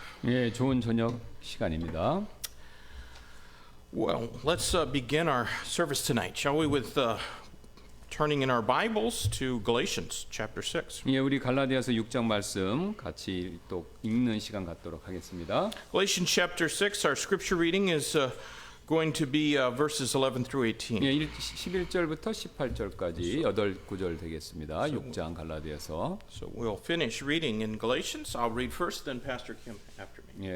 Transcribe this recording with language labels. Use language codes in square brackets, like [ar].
[ko] 예, 좋은 저녁 시간입니다. [en] Well, let's begin our service tonight, shall we, with turning in our Bibles to Galatians chapter 6. [ko] 예, 우리 갈라디아서 6장 말씀 같이 또 읽는 시간 갖도록 하겠습니다. [en] Galatians chapter 6, our scripture reading is going to be verses 11 through 18. [ko] 예, 11절부터 18절까지 8구절 되겠습니다. 6장 갈라디아서. [en] So we'll finish reading in Galatians. I'll read first, then Pastor Kim after me.